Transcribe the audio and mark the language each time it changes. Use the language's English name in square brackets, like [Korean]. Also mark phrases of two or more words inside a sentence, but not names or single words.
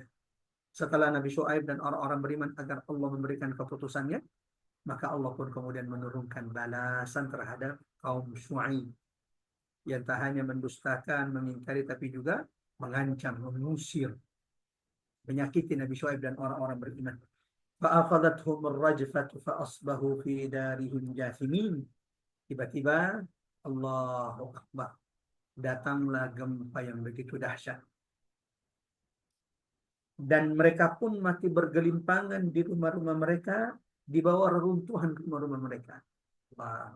[Indonesian] Setelah Nabi Syuaib dan orang-orang beriman agar Allah memberikan keputusannya, maka Allah pun kemudian menurunkan balasan terhadap kaum Syuaib yang tak hanya mendustakan, mengingkari, tapi juga mengancam, mengusir, menyakiti Nabi Syuaib dan orang-orang beriman. [Arabic] فأخذتهم الرجفة فأصبحوا في دارهم جاثمين. [Indonesian] Tiba-tiba [Arabic] الله أكبر, [Indonesian] datanglah gempa yang begitu dahsyat. Dan mereka pun mati bergelimpangan di rumah-rumah mereka, di bawah reruntuhan rumah-rumah mereka. Wah.